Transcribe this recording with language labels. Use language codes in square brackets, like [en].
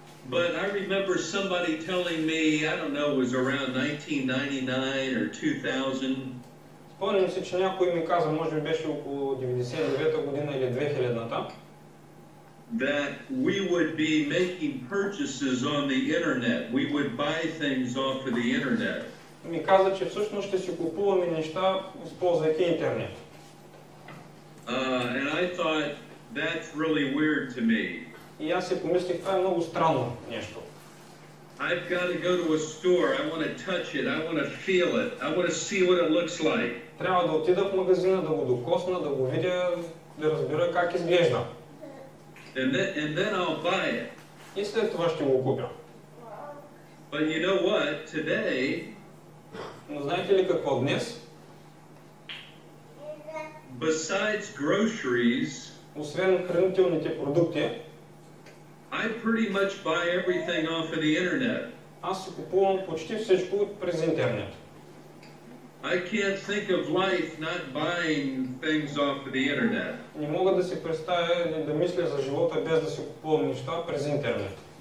[en] But I remember somebody telling me, I don't know, it was around 1999 or 2000. [bg] Спомням си, че някой ми каза, може би беше около 99-та година или 2000-та, [en] that we would be making purchases on the internet. We would buy things off of the internet. [bg] Ми каза, че всъщност ще си купуваме неща, използвайки интернет. [en] And I thought, that's really weird to me. [bg] И аз си помислих, това е много странно нещо. [en] I've got to go to a store. I want to touch it. I want to feel it. I want to see what it looks like. [bg] Трябва да отида в магазина, да го докосна, да го видя, да разбера как изглежда. [en] And then I'll buy it. [bg] И след това ще го купя. [en] But you know what? Today, [bg] Но знаете ли какво днес? [en] besides groceries, [bg] Освен хранителните продукти, [en] I pretty much buy everything off of the internet. [bg] аз си купувам почти всичко през интернет. [en] I can't think of life not buying things off of the internet. [bg] Не мога да си представя или да мисля за живота без да си купувам неща през интернет.